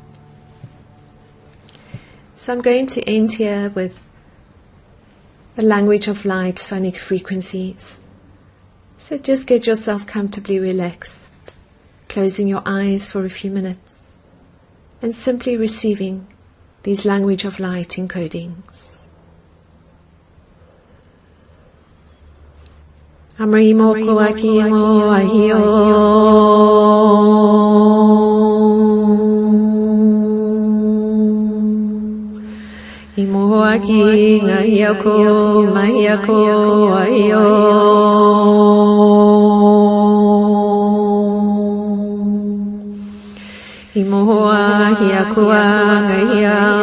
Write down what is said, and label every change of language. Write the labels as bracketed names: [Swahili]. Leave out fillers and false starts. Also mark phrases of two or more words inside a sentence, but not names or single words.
[English] So I'm going to end here with the language of light, sonic frequencies. So just get yourself comfortably relaxed, closing your eyes for a few minutes, and simply receiving these language of light encodings. Amrimo Kuakimo Imoaki Ngayako Mayako Ayo Imoaki Akua Ngaya